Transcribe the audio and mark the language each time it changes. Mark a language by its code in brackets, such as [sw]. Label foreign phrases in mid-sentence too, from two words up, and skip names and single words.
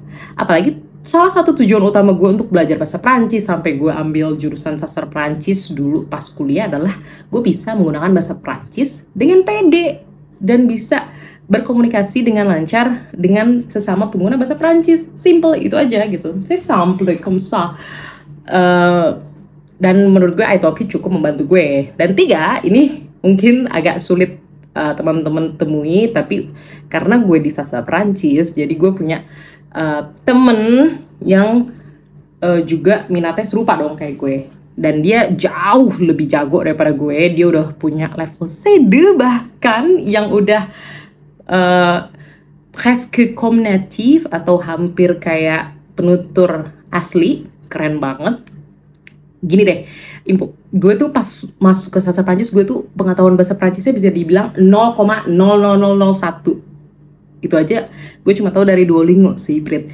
[id] Apalagi salah satu tujuan utama gue untuk belajar bahasa Prancis sampai gue ambil jurusan sastra Prancis dulu pas kuliah adalah gue bisa menggunakan bahasa Prancis dengan pede dan bisa berkomunikasi dengan lancar dengan sesama pengguna bahasa Prancis. Simple itu aja gitu. [fr] C'est simple comme ça. [id] Dan menurut gue italki cukup membantu gue. Dan tiga, ini mungkin agak sulit teman-teman temui, tapi karena gue di sastra Prancis, jadi gue punya temen yang juga minatnya serupa dong kayak gue. Dan dia jauh lebih jago daripada gue. Dia udah punya level C2 bahkan, yang udah [fr] presque comme native [id] atau hampir kayak penutur asli. Keren banget. Gini deh, gue tuh pas masuk ke sastra Prancis, gue tuh pengetahuan bahasa Prancisnya bisa dibilang 0,00001. Itu aja gue cuma tahu dari Duolingo sih, Brit.